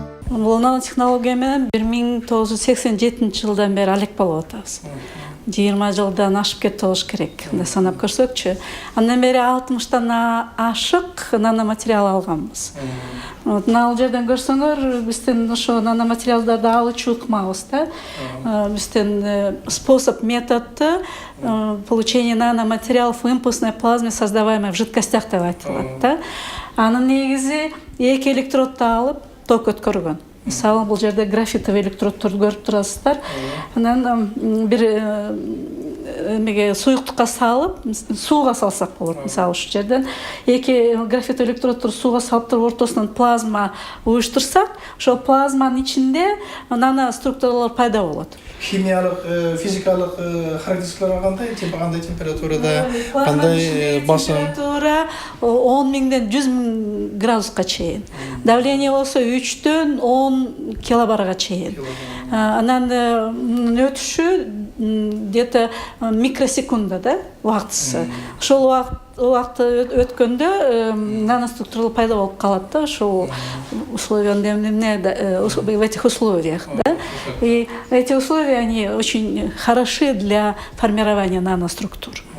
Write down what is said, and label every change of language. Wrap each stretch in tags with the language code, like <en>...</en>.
<ky>Бул нанотехнология менен 1987 жылдан бери алек болуп атабыз. 20 жылдан ашып кетти болуш керек, санап көрсөкчү. Андан бери 60тан ашык наноматериал алганбыз. Мына ал жерден көрсөңөр, биздин ошо наноматериалдарды алуучу ыкмабыз да. Биздин</ky> <ru>способ, методду получения наноматериалов в импульсной плазме, создаваемой в жидкостях</ru> <ky>деп айтылат да. Анын негизи 2 электродду алып ток өткөргөн. Мисалы, бул жерде графитовый электроддорду көрүп турасыздар. Анан бир эмеге суюктукка салып, сууга салсак болот. Мисалы, ушул жерден 2 графитовый электроддорду сууга салып туруп ортосунан плазма уюштурсак, ошол плазманын ичинде нано структуралар пайда болот. Химиялык, физикалык характеристикалар кандай? Кандай температурада, кандай басым? Температура 10 миңден 100 миң градуска чейин. Давление болсо 3төн 10 килобарга чейин. Анан өтүшү где-то микросекунда да, убактысы. Ошол убакытты өткөндө наноструктуралар пайда болуп калат да, ошол условиях,</ky> <ru>в этих условиях,</ru> <ky>да.</ky> <ru>И эти условия, они очень хороши для формирования наноструктур.</ru>